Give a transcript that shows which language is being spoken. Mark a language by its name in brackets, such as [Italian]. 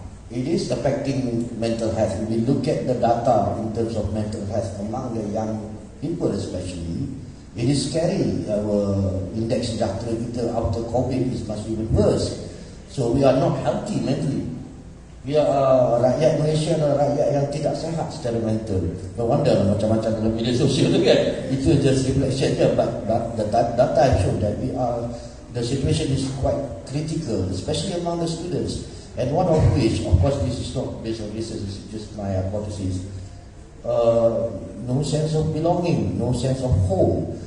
[English] It is affecting mental health. If we look at the data in terms of mental health among the young people especially, it is scary. Our index [Malay] sejahtera kita [English] after COVID is much even worse. So we are not healthy mentally. We are [Malay] rakyat Malaysia adalah rakyat yang tidak sehat secara mental. [English] No wonder [Malay] macam-macam dalam media sosial tu kan. Itu [English] just reflection [Malay] je. [English] But the data show that the situation is quite critical, especially among the students. And one of which, of course, this is not based on research, it's just my hypothesis. No sense of belonging, no sense of home.